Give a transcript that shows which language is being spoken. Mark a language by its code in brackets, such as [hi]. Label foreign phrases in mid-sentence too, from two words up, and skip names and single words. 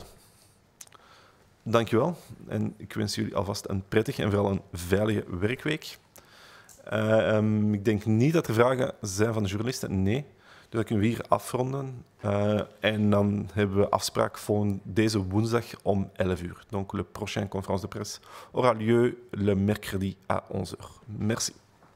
[nl] Dank je wel en ik wens jullie alvast een prettige en vooral een veilige werkweek. Ik denk niet dat er vragen zijn van de journalisten. Nee. Dus dan kunnen we hier afronden. En dan hebben we afspraak voor deze woensdag om 11 uur. [fr] Donc le prochain conférence de presse aura lieu le mercredi à 11 h. Merci.